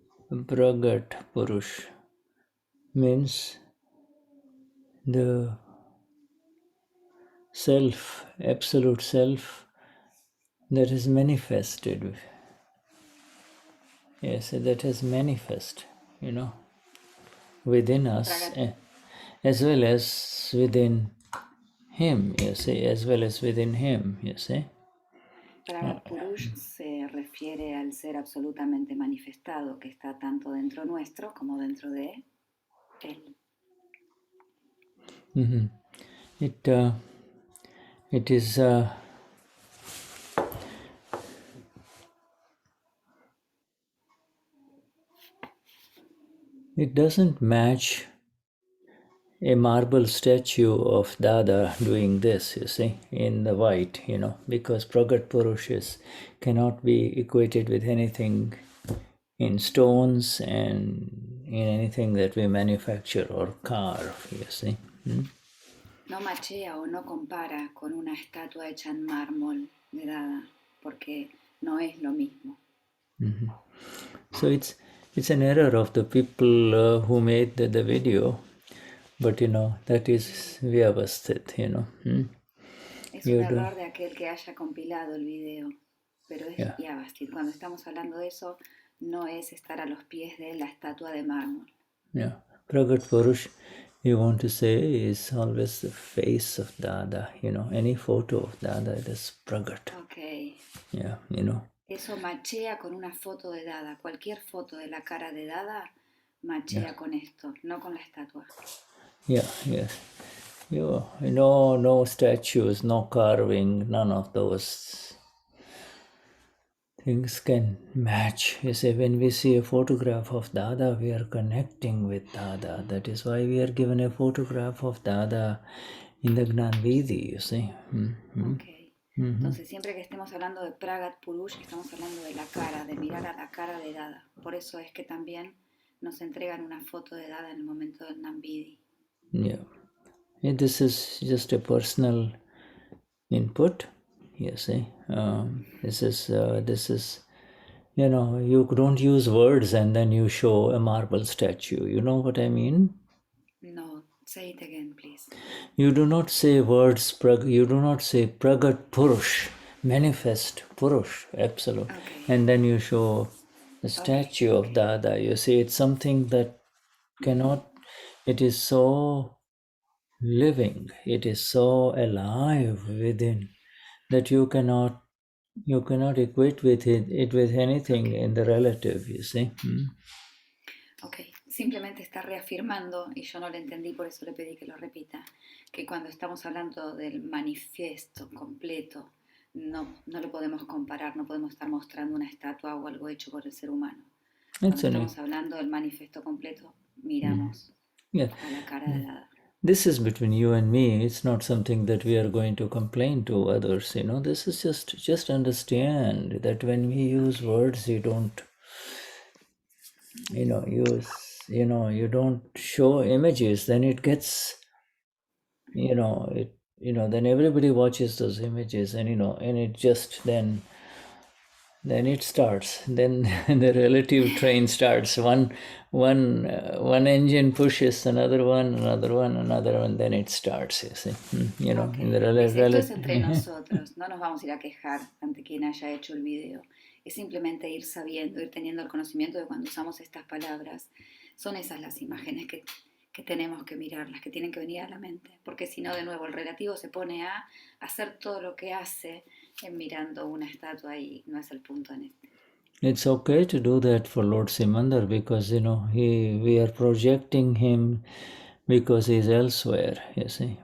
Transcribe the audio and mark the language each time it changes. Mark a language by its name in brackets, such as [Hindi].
[English] Pragat Purush means the self, absolute self that is manifested. Yes, that has manifest, within us, as well as within him, you see, as well as within him, you see. [Spanish] Pragat Purush se refiere al ser absolutamente manifestado que está tanto dentro nuestro como dentro de él. [English] It is it doesn't match a marble statue of Dada doing this, you see, in the white, because Pragat Purushes cannot be equated with anything in stones and in anything that we manufacture or carve, you see. [Spanish] No machea o no compara con una estatua hecha en mármol de Dada, porque no es lo mismo. [English] So it's an error of the people who made the video, but that is vyavasthit, [Spanish] Es un error de aquel que haya compilado el video, pero es [English] Yeah. [Gujarati] Yavasthit. [Spanish] Cuando estamos hablando de eso, no es estar a los pies de la estatua de mármol. [English] Yeah. Pragat Purush, you want to say, is always the face of Dada, any photo of Dada, it is Pragat. Ok. Yeah, [Spanish] Eso machea con una foto de Dada. Cualquier foto de la cara de Dada machea con esto, no con la estatua. [English] Yeah, yes. No statues, no carving, none of those things can match. You see, when we see a photograph of Dada, we are connecting with Dada. That is why we are given a photograph of Dada in the Gnani, you see. Ok. [Spanish] Entonces, siempre que estemos hablando de Pragat Purush, estamos hablando de la cara, de mirar a la cara de Dada. Por eso es que también nos entregan una foto de Dada en el momento del Nambidi. [English] Yeah. This is just a personal input. You see, this is you don't use words and then you show a marble statue. You know what I mean? No, say it again, please. You do not say words. You do not say Pragat Purush, manifest Purush, absolute, and then you show a statue of Dada. You see, it's something that cannot. It is so living. It is so alive within that you cannot equate with it with anything in the relative, you see. [Spanish] Ok, simplemente está reafirmando, y yo no lo entendí, por eso le pedí que lo repita, que cuando estamos hablando del manifiesto completo, no lo podemos comparar, no podemos estar mostrando una estatua o algo hecho por el ser humano. Cuando estamos hablando del manifiesto completo, miramos a la cara de Dada. [English] This is between you and me. It's not something that we are going to complain to others. This is just understand that when we use words, you don't, you don't show images. Then it gets, then everybody watches those images, and and it just then it starts. Then the relative train starts. One engine pushes another one, then it starts. You see, Okay. in the [Spanish] Esto es entre nosotros. No nos vamos a ir a quejar ante quien haya hecho el video. Es simplemente ir sabiendo, ir teniendo el conocimiento de cuando usamos estas palabras. Son esas las imágenes que tenemos que mirar, las que tienen que venir a la mente. Porque si no, de nuevo, el relativo se pone a hacer todo lo que hace mirando una estatua y no es el punto en este. [English] It's okay to do that for Lord Simandar because we are projecting him because he's elsewhere, you see.